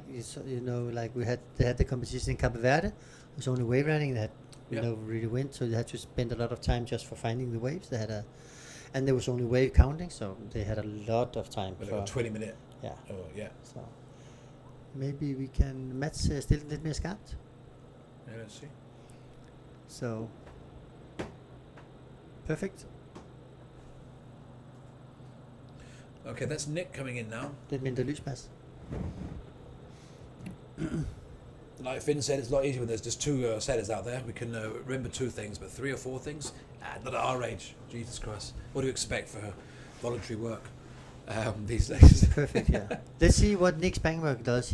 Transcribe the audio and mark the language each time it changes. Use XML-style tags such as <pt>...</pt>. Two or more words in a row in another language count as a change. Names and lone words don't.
<en>like like they had the competition in Cape Verde. It was only wave riding. They had Yeah. really wind, so they had to spend a lot of time just for finding the waves. They had and there was only wave counting, so they had a lot of time But for. like a 20-minute. Yeah. Oh yeah. So maybe we can</en> <da>Mats still lidt mere skarpt.</da> <en>Yeah, let's see. So perfect. Okay, that's Nick coming in now.</en> <da>Lidt mindre lys, Mads.</da> <en>Like Finn said, it's a lot easier when there's just 2 sailors out there. We can remember 2 things, but 3 or 4 things? Not at our age. Jesus Christ. What do you expect for voluntary work these days? Perfect. Yeah. Let's see what Nick Spangberg does.</en>